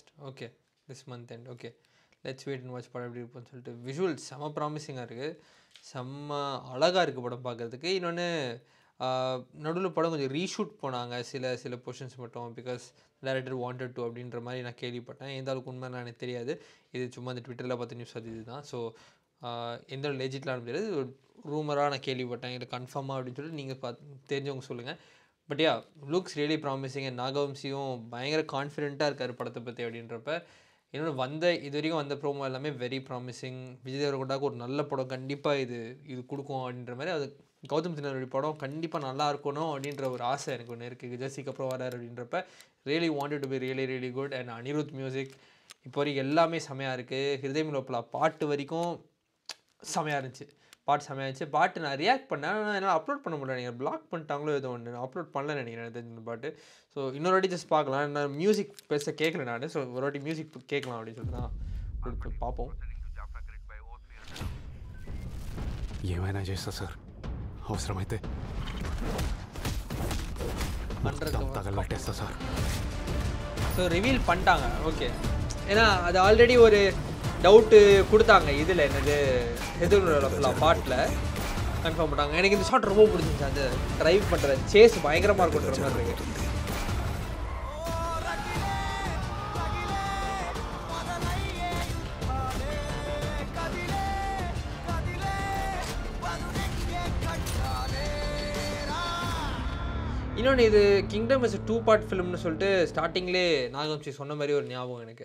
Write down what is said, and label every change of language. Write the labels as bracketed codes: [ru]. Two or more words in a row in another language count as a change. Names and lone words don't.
[en] Okay, this month end. Okay, let's wait and watch [ta] படம் எப்படி இருக்குன்னு சொல்லிட்டு. விஷுவல்ஸ் செம்ம ப்ராமிசிங்காக இருக்குது, செம்ம அழகாக இருக்குது படம் பார்க்குறதுக்கு. இன்னொன்று நடுவில் படம் கொஞ்சம் ரீஷூட் போனாங்க சில போர்ஷன்ஸ் மட்டும், [en] because director wanted to [ta] அப்படின்ற மாதிரி நான் கேள்விப்பட்டேன். எந்த அளவுக்கு உண்மை நான் எனக்கு தெரியாது, இது சும்மா இந்த ட்விட்டரில் பார்த்த நியூஸ் அது இதுதான். ஸோ எந்த ஒரு லெஜிட்லாம் தெரியாது, ஒரு ரூமராக நான் கேள்விப்பட்டேன். இது கன்ஃபார்மாக அப்படின்னு சொல்லிட்டு நீங்கள் தெரிஞ்சவங்க சொல்லுங்கள். [en] but ya, looks really promising. [ta] நாகவம்சியும் பயங்கர கான்ஃபிடென்ட்டாக இருக்கார் படத்தை பற்றி அப்படின்றப்ப. இன்னொன்று இது வரைக்கும் வந்த ப்ரோமோ எல்லாமே [en] very promising. [ta] விஜய் தேவரகொண்டாவுக்கு ஒரு நல்ல படம் கண்டிப்பாக இது கொடுக்கும் அப்படின்ற மாதிரி. அது கௌதம் சின்னருடைய படம் கண்டிப்பாக நல்லா இருக்கணும் அப்படின்ற ஒரு ஆசை எனக்கு ஒன்று இருக்குது. ஜெர்சிக்கு அப்புறம் வராரு அப்படின்றப்ப [en] really wanted to be really good. [ta] அண்ட் அனிருத் மியூசிக் இப்போ வரைக்கும் எல்லாமே செமையாக இருக்குது. ஹிருதயம் லோப்பலா பாட்டு வரைக்கும் செமையாக இருந்துச்சு, பாட்டு செமையாக இருந்துச்சு. பாட்டு நான் ரியாக்ட் பண்ணேன், ஆனால் என்னால் அப்லோட் பண்ண முடியல. நீங்கள் பிளாக் பண்ணிட்டாங்களோ ஏதோ ஒன்று, நான் அப்லோட் பண்ணலன்னு நினைக்கிறேன் தெரிஞ்ச பாட்டு. ஸோ இன்னொரு வாட்டி ஜஸ்ட் பார்க்கலாம். நான் மியூசிக் பெருசாக கேட்கல நான், ஸோ ஒரு வாட்டி மியூசிக் கேட்கலாம் அப்படின்னு சொல்லிட்டு தான் பார்ப்போம். [te] ఏమైనా చేస్తా సార్, అవసరమైతే మొత్తం తగలబెట్టేస్తా సార్. [ta] ஸோ ரிவீல் பண்ணிட்டாங்க, ஓகே. ஏன்னா அது ஆல்ரெடி ஒரு டவுட்டு கொடுத்தாங்க இதில், என்னது ஹிருதயம் பாட்டில் கன்ஃபார்ம் பண்ணாங்க. எனக்கு இந்த ஷாட் ரொம்ப பிடிச்சிருந்துச்சு, அந்த ட்ரைவ் பண்ணுற சேஸ் பயங்கரமாக இருக்குன்ற மாதிரி இருக்குது. இன்னொன்று இது கிங்டம் [en] is 2 part film [ta] சொல்லிட்டு ஸ்டார்டிங்லேயே நாகவம்சி சொன்ன மாதிரி ஒரு ஞாபகம் எனக்கு.